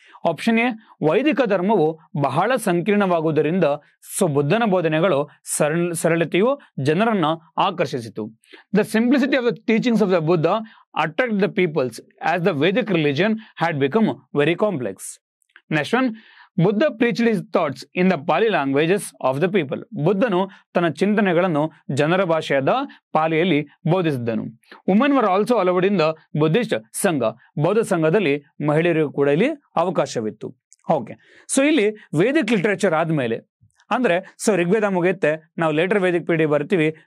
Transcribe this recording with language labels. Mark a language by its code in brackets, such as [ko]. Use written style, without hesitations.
[kn] Option A, ವೈದಿಕ ಧರ್ಮವು ಬಹಳ ಸಂಕೀರ್ಣವಾಗುವುದರಿಂದ ಸೊ ಬುದ್ಧನ ಬೋಧನೆಗಳು ಸರಳತೆಯು ಜನರನ್ನ ಆಕರ್ಷಿಸಿತು. [en] The simplicity of the teachings of the Buddha attract the peoples as the Vedic religion had become very complex. Next one, Buddha preached his thoughts in the Pali languages of the people. [kn] ಬುದ್ಧನು ತನ್ನ ಚಿಂತನೆಗಳನ್ನು ಜನರ ಭಾಷೆಯಾದ ಪಾಲಿಯಲ್ಲಿ ಬೋಧಿಸಿದ್ದನು. [en] Women were also allowed in the Buddhist sangha. [kn] ಬೌದ್ಧ ಸಂಘದಲ್ಲಿ ಮಹಿಳೆಯರಿಗೂ ಕೂಡ ಇಲ್ಲಿ ಅವಕಾಶವಿತ್ತು. Okay, so ಇಲ್ಲಿ ವೇದಿಕ್ ಲಿಟರೇಚರ್ ಆದ್ಮೇಲೆ ಅಂದ್ರೆ ಸೊ ಋಗ್ವೇದ ಮುಗಿಯುತ್ತೆ, ನಾವು ಲೇಟರ್ ವೇದಿಕ್ ಪೀರಿಯಡ್ ಬರ್ತೀವಿ.